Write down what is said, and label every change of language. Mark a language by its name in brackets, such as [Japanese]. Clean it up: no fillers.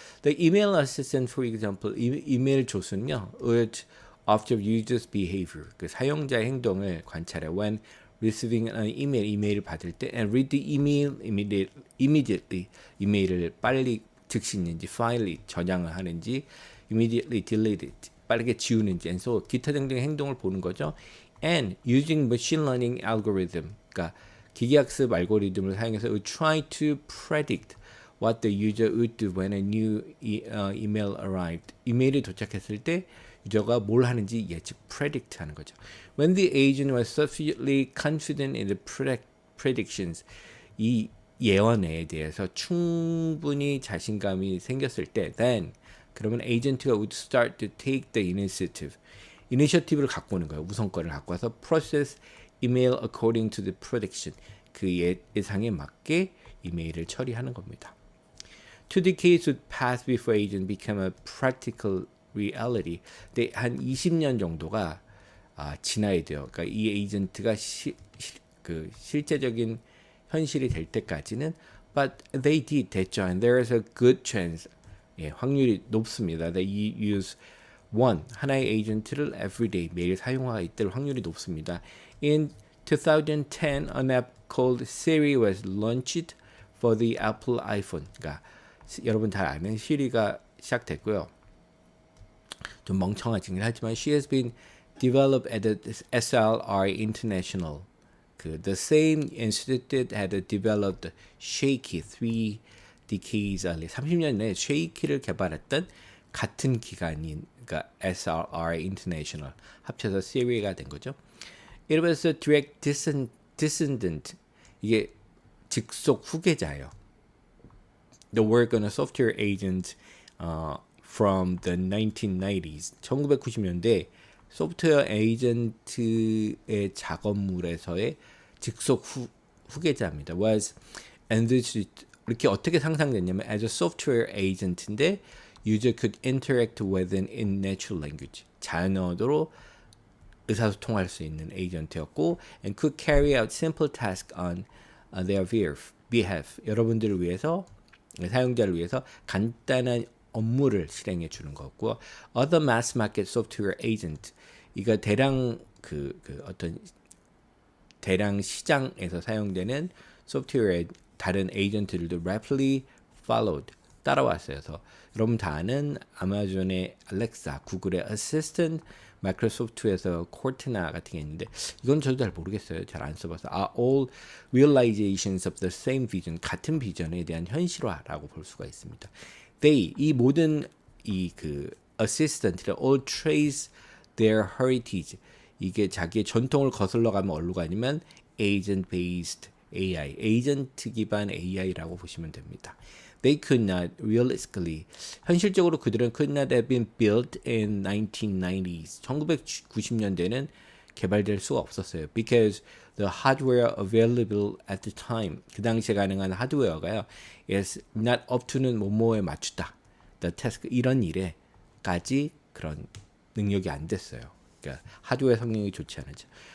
[English] The email assistant, for example, [Korean] 이메일 조수는요, [English] would observe users' behavior, [Korean] 그 사용자의 행동을 관찰해. [English] When receiving an email, [Korean] 이메일을 받을 때, [English] and read the email immediately, [Korean] 이메일을 빨리 즉시 있는지, 파일이 저장을 하는지, [English] immediately delete it, [Korean] 빠르게 지우는지, [English] and so [Korean] 기타 등등의 행동을 보는 거죠. [English] And using machine learning algorithm, [Korean] 그러니까 기계학습 알고리즘을 사용해서 [English] would try to predict what the user would do when a new email arrived. [Korean] 이메일이 도착했을 때 유저가 뭘 하는지 예측 predict 하는 거죠. [English] When the agent was sufficiently confident in the predictions, [Korean] 이 예언에 대해서 충분히 자신감이 생겼을 때, [English] then [Korean] 그러면 에이전트가 [English] would start to take the initiative. [Korean] 이니셔티브를 갖고 오는 거예요. 우선권을 갖고 와서 [English] process email according to the prediction. [Korean] 그 예상에 맞게 이메일을 처리하는 겁니다. [English] 2 decades would pass before agent became a practical reality. [Korean] 근데 한 20년 정도가 지나야 돼요. 그러니까 이 에이전트가 그 실제적인 현실이 될 때까지는 [English] but they did [Korean] 됐죠. [English] And there is a good chance. [Korean] 예, 확률이 높습니다. [English] That you use one [Korean] 하나의 에이전트를 everyday 매일 사용하고 있을 확률이 높습니다. [English] In 2010, an app called Siri was launched for the Apple iPhone. [Korean] 그러니까 여러분 잘 아는 시리가 시작됐고요. 좀 멍청하긴 하지만 [English] she has been developed at the SRI International. The same institute had developed Shaky 3 decades earlier. [Korean] 30년 내에 Shaky를 개발했던 같은 기관인 그러니까 SRI International 합쳐서 Siri가 된 거죠. [English] It was a direct descendant. [Korean] 이게 직속 후계자예요. [English] The work on a software agent from the 1990s. [Korean] 1990년대 소프트웨어 에이전트의 작업물에서의 직속 후계자입니다. [English] Was envisaged [Korean] 이렇게 어떻게 상상됐냐면 [English] as a software agent인데 user could interact with it in natural language. [Korean] 자연어로 의사소통할 수 있는 에이전트였고 [English] and could carry out simple tasks on their behalf. [Korean] 여러분들을 위해서 사용자를 위해서 간단한 업무를 실행해 주는 거고 [English] other mass market software agent [Korean] 이거 대량 어떤 대량 시장에서 사용되는 소프트웨어의 다른 에이전트들도 [English] rapidly followed [Korean] 따라왔어요. 그래서 여러분 다 아는 아마존의 알렉사, 구글의 어시스턴트, 마이크로소프트에서 코르테나 같은 게 있는데 이건 저도 잘 모르겠어요. 잘 안 써봐서 [English] are all realizations of the same vision [Korean] 같은 비전에 대한 현실화라고 볼 수가 있습니다. They 이 모든 이 그 assistant를 [English] all trace their heritage [Korean] 이게 자기의 전통을 거슬러 가면 어디로 가냐면 [English] agent based AI [Korean] 에이전트 기반 AI라고 보시면 됩니다. [English] They could not realistically [Korean] 현실적으로 그들은 [English] could not have been built in 1990s [Korean] 1990년대는 개발될 수가 없었어요. [English] Because the hardware available at the time [Korean] 그 당시에 가능한 하드웨어가요 [English] is not up to는 [Korean] 뭐뭐에 맞추다. [English] The task [Korean] 이런 일에까지 그런 능력이 안 됐어요. 그러니까 하드웨어 성능이 좋지 않았죠.